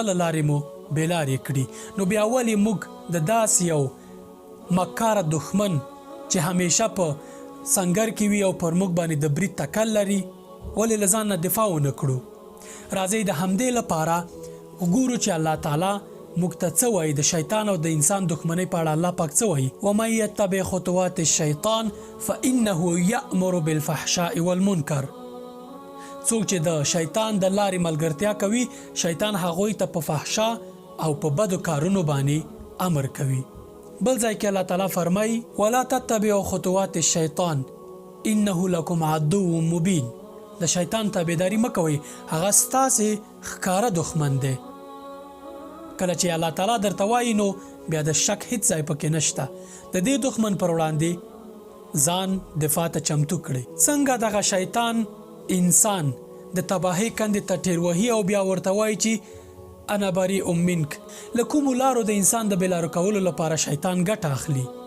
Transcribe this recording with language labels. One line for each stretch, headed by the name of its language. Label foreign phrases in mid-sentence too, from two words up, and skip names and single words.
Pashto: له لارې مو بېلارې کړي نو بیا ولې موږ د داسې یو مکاره دښمن چې همیشه په سنګر کې وي او پر موږ باندې د برید تکل لري ولې له ځان نه دفاع ونه کړو راځئ د همدې لپاره وګورو چې الله تعالی موږ ته څه وایي د شیطان او د انسان دښمنۍ په اړه الله پاک څه وایي
Arabic: ومن یتبع خطوات الشیطان فانه یأمر بالفحشاء والمنکر
Pashto: څوک چې د شیطان د لارې ملګرتیا کوي شیطان هغوی ته په فحشا او په بدو کارونو باندې امر کوي بل ځای کې الله تعالی فرمایي
Arabic: ولا تتبعوا خطوات الشیطان انه لكم عدو مبین
Pashto: د شیطان تابعداري مه کوئ هغه ستاسې ښکاره دښمن دی کله چې الله تعالی درته وایي نو بیا د شک هیڅ ځای پکې نشته د دې دښمن پر وړاندې ځان دفاع ته چمتو کړئ څنګه دغه شیطان انسان د تباهۍ کندې ته ټیر وهي او بیا ورته وایي چې
Arabic: انا بریء منک
Pashto: له کومو لارو د انسان د بېلارو کولو لپاره شیطان ګټه اخلي